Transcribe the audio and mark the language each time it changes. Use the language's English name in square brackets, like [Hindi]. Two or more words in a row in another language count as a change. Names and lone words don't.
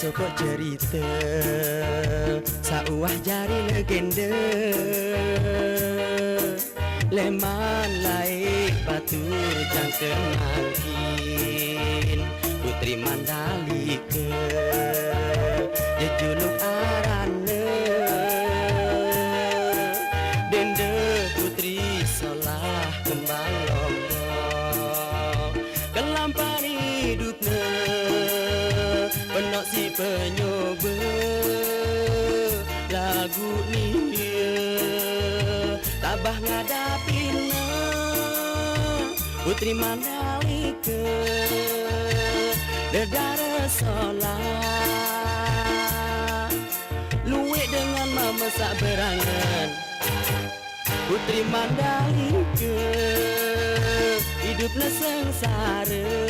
[Sasak] sokok cerita sauah jari legenda leman laik batur jangkeng mangkin putri Mandalika jejuluk arane dende putri solah kembang lombok kelampan hidupnya penok si penyoba lagu ni tabah ngadapina putri Mandalika dedara solah luwek dengan mama sak berangan putri Mandalika [Indonesian] hidupnya sengsara